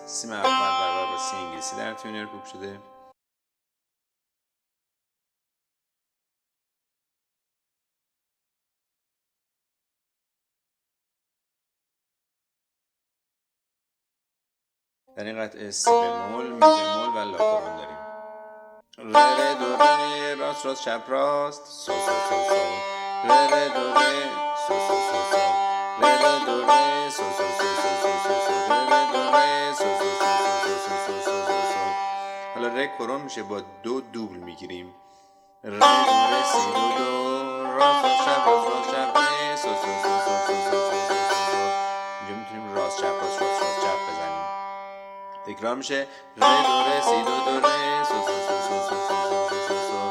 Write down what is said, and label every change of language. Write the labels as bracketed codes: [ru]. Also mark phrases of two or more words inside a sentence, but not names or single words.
[fa] سیم اول برابر با سی انگلیسی در تیونر کوک شده. در این قطعه سی بمول، می بمول و لا کرون داریم. ره دو ره، راست راست چپ راست، سو سو سو سو. ره دو ره، سو سو سو سو. ره دو ره، سو سو سو سو سو سو سو. ره دو ره، سو سو سو سو سو سو سو سو سو. حالا ره کرون میشه، با دو دوبل میگیریم. ره دو ره سی دو دو، راست راست چپ راست راست چپ ره، سو سو سو سو سو سو سو سو سو. اینجا میتونیم راست چپ راست راست راست چپ بزنیم. تکرار میشه. ره دو ره سی دو دو ره، سو سو سو سو سو سو سو سو سو.